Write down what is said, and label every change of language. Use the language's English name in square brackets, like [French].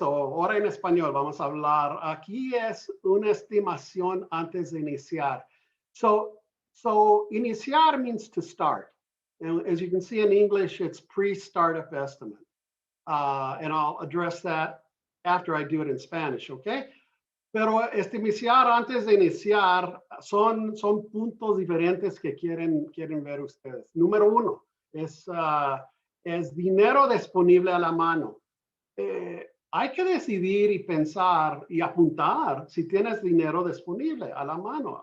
[Spanish] So ahora en español vamos a hablar. Aquí es una estimación antes de iniciar. [English] So iniciar means to start. And as you can see in English, it's pre-startup estimate. And I'll address that after I do it in Spanish, okay? [Spanish] Pero estimar antes de iniciar son puntos diferentes que quieren ver ustedes. Número 1 es dinero disponible a la mano. Hay que decidir y pensar y apuntar si tienes dinero disponible a la mano.